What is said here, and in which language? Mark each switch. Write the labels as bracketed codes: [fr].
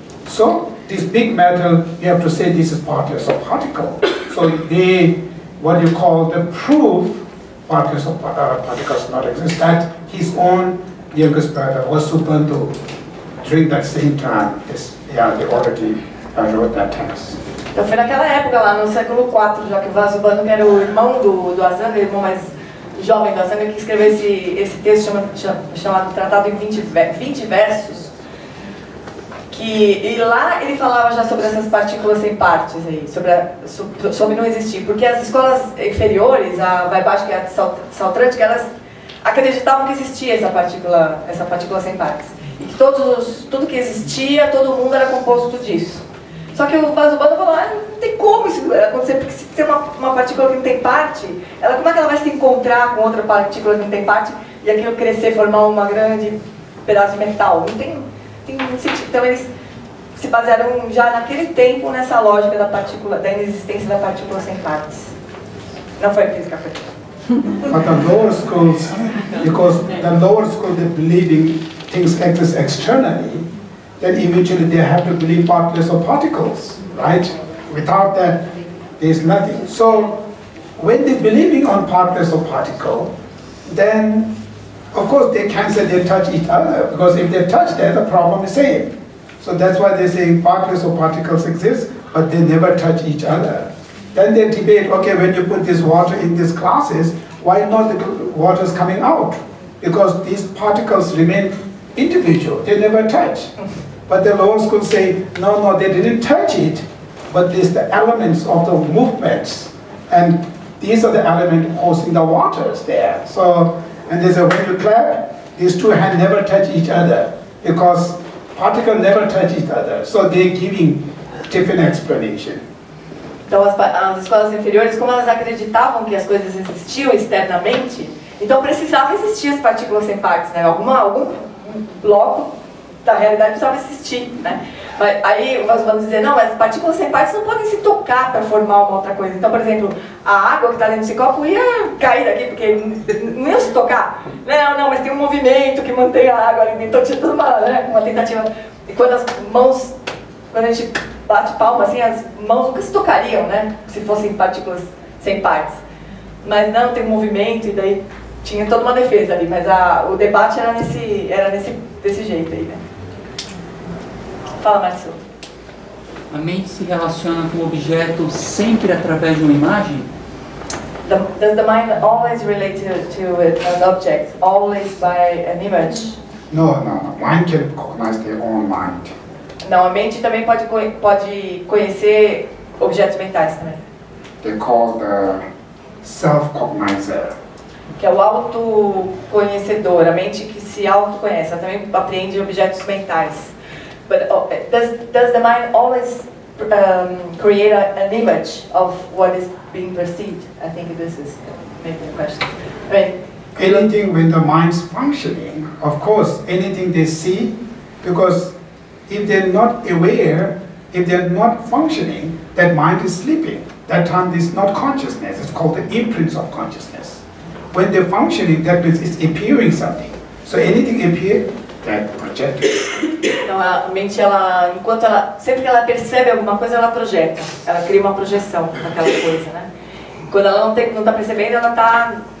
[en] So this big metal, you have to say this is partless or particle. So they, what you call the proof, partless or particles not exist. That his own youngest brother was Subandhu during that same time. They already wrote that text. [pt] Então foi naquela época lá, no século IV, já que o Vasubandhu, que era o irmão do Asanga, o irmão mais jovem do Asanga, que escreveu esse texto chamado Tratado em 20 versos, e lá ele falava já sobre essas partículas sem partes, aí, sobre não existir, porque as escolas inferiores, a Vaibhashika e a Sautrantika, elas acreditavam que existia essa partícula sem partes, e que tudo que existia, todo mundo era composto disso. Só que o Vasubandhu falou, não tem como isso acontecer, porque se tem uma partícula que não tem parte, como é que ela vai se encontrar com outra partícula que não tem parte, e aquilo crescer, formar uma grande pedaço de metal? Não tem sentido. Então eles se basearam já naquele tempo nessa lógica da inexistência da partícula sem partes. Não foi a física quântica. [en] But the lower schools, because the lower school they believing things exist externally, then eventually they have to believe partless or particles, right? Without that, there is nothing. So when they're believing on partless or particle, then of course they can't say they touch each other, because if they touch that, the problem is same. So that's why they're saying partless or particles exist, but they never touch each other. Then they debate, okay, when you put this water in these glasses, why not the water is coming out? Because these particles remain individual, they never touch. But the lower schools say, no, they didn't touch it, but there's the elements of the movements, and these are the elements causing the waters there. So, and they say, when you clap, these two hands never touch each other, because particles never touch each other. So they're giving different explanation. [pt] Então as escolas inferiores, como elas acreditavam que as coisas existiam externamente, então precisava existir as partículas sem partes, né? Algum bloco da realidade precisava existir, né? Aí o Vasubandhu dizia, não, mas partículas sem partes não podem se tocar para formar uma outra coisa. Então, por exemplo, a água que está dentro desse copo ia cair daqui, porque não ia se tocar. Não, mas tem um movimento que mantém a água ali dentro. Então tinha toda uma tentativa. E quando a gente bate palma, assim, as mãos nunca se tocariam, né? Se fossem partículas sem partes. Mas não, tem um movimento, e daí tinha toda uma defesa ali. Mas o debate era desse jeito aí, né? Fala, Marcelo. A mente se relaciona com o objeto sempre através de uma imagem? [en] Does the mind always relate to an object, always by an image? No. Mind can recognize their own mind. [pt] Não, a mente também pode conhecer objetos mentais também. [en] They call the self-cognizer. [pt] Que é o autoconhecedor, a mente que se autoconhece, ela também apreende objetos mentais. [en] But does the mind always create an image of what is being perceived? I think this is maybe the question. I mean, Anything when the mind's functioning, of course, anything they see, because if they're not aware, if they're not functioning, that mind is sleeping. That time is not consciousness, it's called the imprints of consciousness. When they're functioning, that means it's appearing something. So anything appear, that projected. [pt] Então a mente, sempre que ela percebe alguma coisa, ela projeta. Ela cria uma projeção daquela coisa, né? Quando ela não está percebendo, ela está...